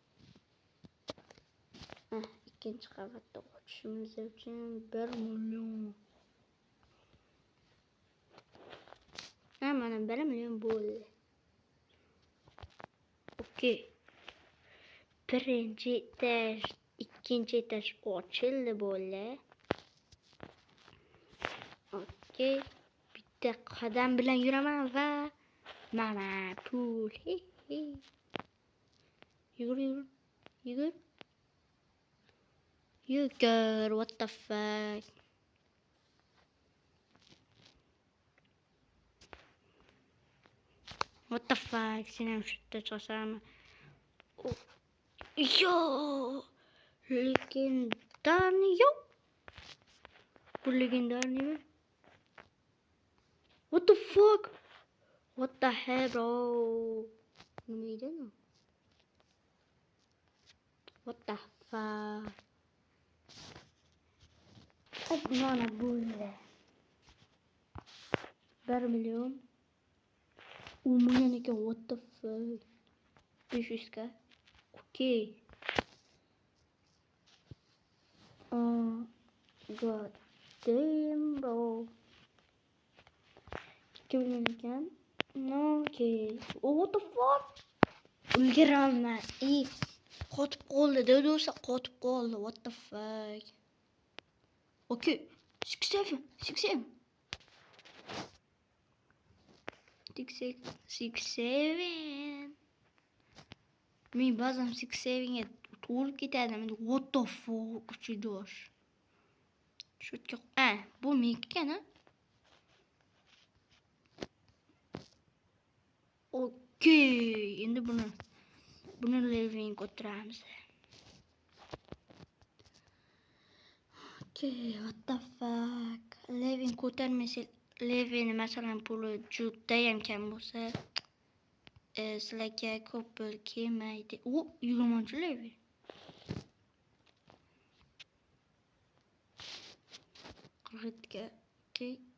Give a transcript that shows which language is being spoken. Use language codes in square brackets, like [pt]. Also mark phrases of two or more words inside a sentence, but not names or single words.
[uz] Ikkinchi qavatda o'tishimiz uchun 1 million. Mana 1 million bo'ldi. Okey. Birinchi etaj, ikkinchi etaj ochildi bo'ldi. Okey. Bitta qadam bilan yuraman va mana pul. Yugur. [en] What the fuck? What the fuck? [uz] Sen ham shu yerda chiqasanmi? Yo! Legendarniy yo'q. Bu legendarniy. [en] What the fuck? What the hell, bro? [uz] Nima edi? [en] What the fuck? [uz] Mana bo'ldi. 1 million. Umuman ekan, [en] what the fuck? 500 ga. Okay. God damn, bro. [uz] 2 million ekan. Okay. [en] What the fuck? [uz] Ulgiraman. Qotib qoldi, do'stlar, qotib qoldi. [en] What the fuck? [uz] Okay. 67. 67. Men ba'zan 67 ga to'lib ketadi. [en] What the fuck? [uz] Chudosh. Shutga. Bu meniki ekan, ha? Okay, endi buni leveling ko'taramiz. [en] Okay, what the fuck? [uz] Leveling ko'tarmasak, leveling masalan puli juda ham kam bo'lsa, sizlarga ko'p pul kelmaydi. 20 level. Qirqga. Okay.